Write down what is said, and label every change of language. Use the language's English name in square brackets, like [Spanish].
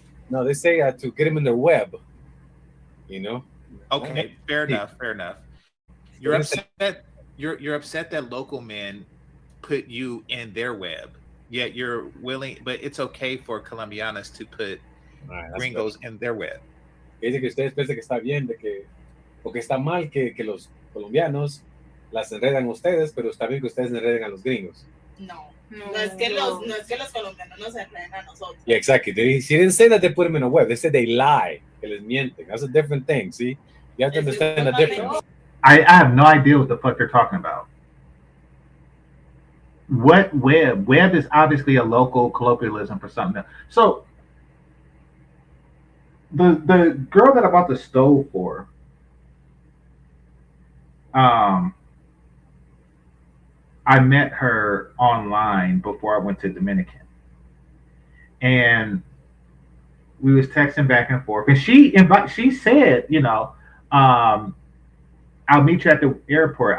[English] No, they say to get him in their web. You know. Okay, fair enough. You're upset. You're upset that local men put you in their web, yet you're willing. But it's okay for Colombianas to put gringos in their web. [Spanish] Dice que ustedes piensan que está bien, de que porque está mal que los colombianos las enredan a ustedes, pero está bien que ustedes enreden a los gringos. No es que los colombianos nos enreden a nosotros. [English] Yeah, exactly. They didn't say that they put them in a web. They said they lie, [Spanish] que les mienten. [English] That's a different thing. See, you have to understand the difference. I have no idea what the fuck they're talking about. What web? Web is obviously a local colloquialism for something else. So the girl that I bought the stove for, um, I met her online before I went to Dominican, and we was texting back and forth, and she said, um, I'll meet you at the airport.